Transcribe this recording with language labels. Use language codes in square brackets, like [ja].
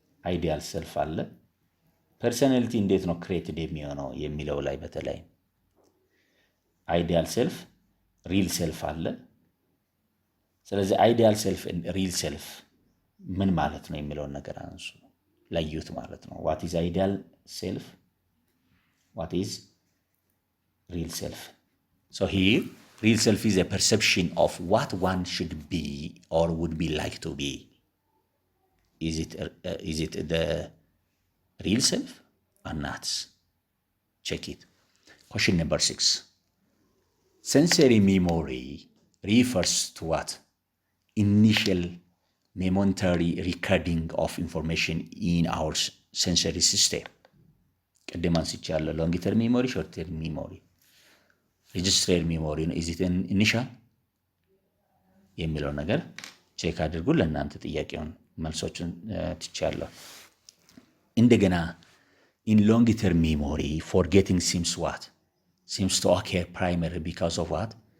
[am] አይዲያል ሴልፍ አለ። ፐርሰናሊቲ እንዴት ነው ክሬትድ የሚሆነው የሚለው ላይ በተለይ አይዲያል ሴልፍ፣ ሪል ሴልፍ አለ። ስለዚህ አይዲያል ሴልፍ ሪል ሴልፍ ምን ማለት ነው የሚለውን ነገር አንሱ ለዩት ማለት ነው። [en] what is ideal self, what is real self? so here real self is a perception of what one should be or would be like to be. Is it the real self or not? Check it. Question number 6, sensory memory refers to what? Initial momentary recording of information in our sensory system. [am] ቅድም አንስቻለሁ። ሎንግ ተርም ሚሞሪ፣ ሾርት ተርም ሚሞሪ፣ ሬጂስትረር ሚሞሪ ነው። ኢዝ ኢት ኢኒሻል የሚለው ነገር ቼክ አድርጉ። ለእናንተ ጥያቄውን መልሶቹን ትቻለሁ። እንደገና [en] in long term memory forgetting seems to occur primarily because of what?